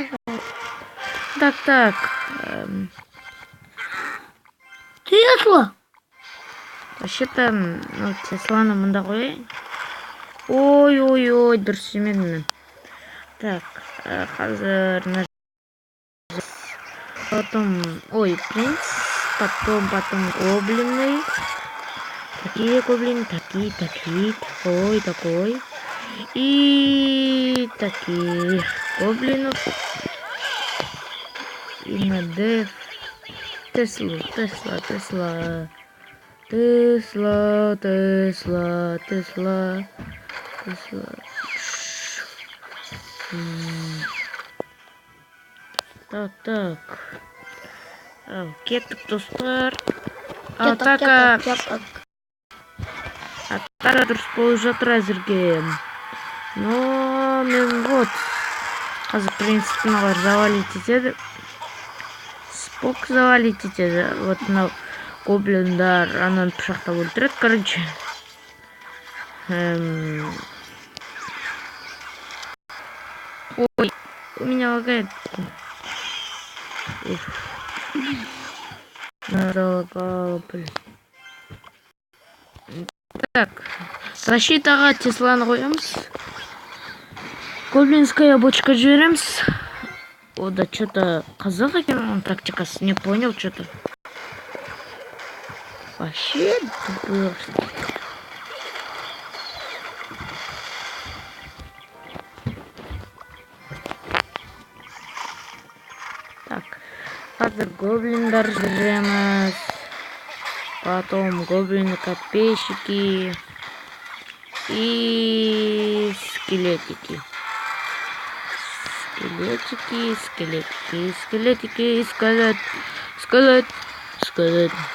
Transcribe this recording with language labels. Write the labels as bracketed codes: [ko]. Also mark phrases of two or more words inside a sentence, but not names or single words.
[ru] Так. Тесла. [kk] Вообще-то, Тесланы мында қояйын. Ой, дұрыс емедім мен. [ru] Так, қазір потом, принц, потом гоблины, такие гоблины, такой, и таких гоблинов, и на деф, Тесла. Так. [kk] Кеттік достар. Атака дұрыс болып жатыр әзірге. Но мен вот қазір принципін алар завалить етеді. Спок завалить етеді. Вот мынау гоблиндар ананы пышақтап өлтіреді, короче. Ой, [ru] у меня лагает. Залагало, блин. Так, [kk] защитаға Тесланы қоямыз. [ru] Гоблинская бочка [kk] жібереміз. [ru] О, да, что-то [kk] қазақ екен оның тактикасы, [ru] не понял, что-то. Вообще, тупо. Так, [kk] қазір гоблиндар жібереміз. [ru] Потом гоблины-копейщики и скелетики. Скелет.